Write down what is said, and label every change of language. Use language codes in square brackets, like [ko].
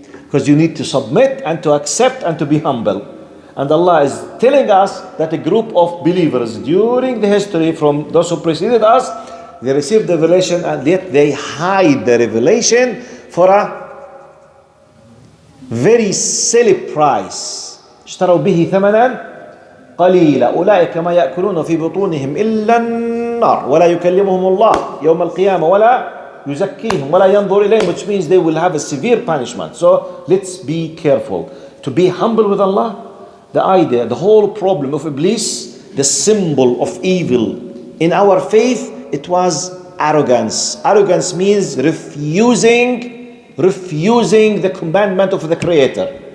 [en] Because you need to submit and to accept and to be humble. And Allah is telling us that a group of believers during the history from those who preceded us, they received the revelation and yet they hide the revelation for a very silly price. [ar] اشتروا به ثمنا قليلا أولئك ما يأكلون في بطونهم إلا النار ولا يكلمهم الله يوم القيامة ولا يزكيهم ولا ينظر إليهم, [en] which means they will have a severe punishment. So let's be careful. To be humble with Allah, the idea, the whole problem of Iblis, the symbol of evil in our faith, it was arrogance. Arrogance means refusing the commandment of the Creator.